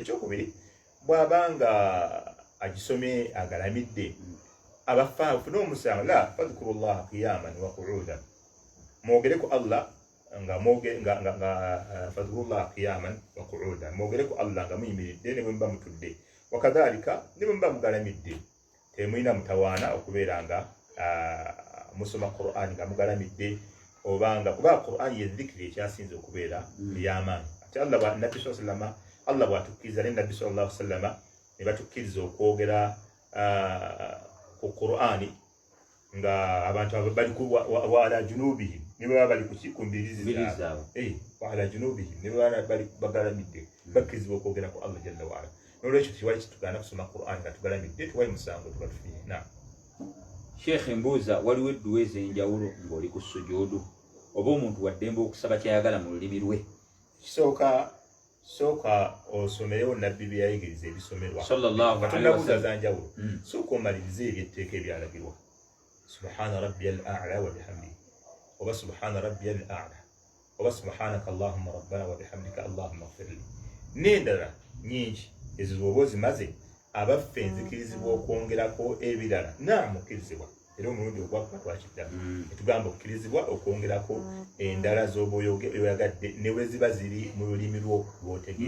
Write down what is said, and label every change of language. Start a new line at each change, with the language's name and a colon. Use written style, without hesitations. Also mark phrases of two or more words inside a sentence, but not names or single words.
Ganda: Ekyokubiri bw'abanga agisomye agalamidde abafaafu n'omusango la
Arabic: فاذكروا الله قياما وقعودا
Ganda: mwogere ku Allah nga
Arabic: فاذكروا الله قياما وقعودا
Ganda: mwogere ku Allah nga muyimiridde ne bwe muba mutudde wakadhalika ne bwe muba mugalamidde temulina mutawaana okubeera nga musoma Qur'ani nga mugalamidde obanga kuba Qur'an ye dhikri ekyasinze okubeera ey'amaanyi ate Nabbi sallallahu Allah bw'atukkiriza ne Nabbi
Arabic: صلى الله عليه وسلم
Ganda: ne batukkiriza okwogera ku Qur'ani nga abantu bali
Arabic: وعلى جنوبهم
Ganda: ne baba bali kumbirizi zaabwe
Arabic: وعلى جنوبهم
Ganda: ne baba bali bagalamidde bakkirizibwa okwogera ku Allah
Arabic: جل وعلا
Ganda: n'olwekyo kiwali kitugana kusoma Qur'an nga tugalamidde tuwayi musango tubatufiye na Sheikh mbuuza waliwo edduwa ez'enjawulo ng'oli ku sujuudu oba omuntu waddembe okusaba kyayagala mu lulimi lwe sooka osomerewo nabbi bye yayigiriza ebisomerwa
Arabic: صلى الله عليه وسلم
Ganda: zanjawulo sooka omalirize ebyetteeka ebyalagirwa
Arabic: سبحان ربي الأعلى وبحمده
Ganda: oba
Arabic: سبحان ربي الأعلى
Ganda: oba
Arabic: سبحانك اللهم ربنا وبحمدك اللهم اغفر لي
Ganda: n'endala nyingi ezo bw'oba ozimaze abaffe nzikirizibwa okwongerako ebirala naamukkirizibwa era omulundi ogwakkuba twakiddamu netugamba okukkirizibwa okwongerako endala z'oba oyagadde ne bwe ziba ziri mu lulimi lwo lw'otegeera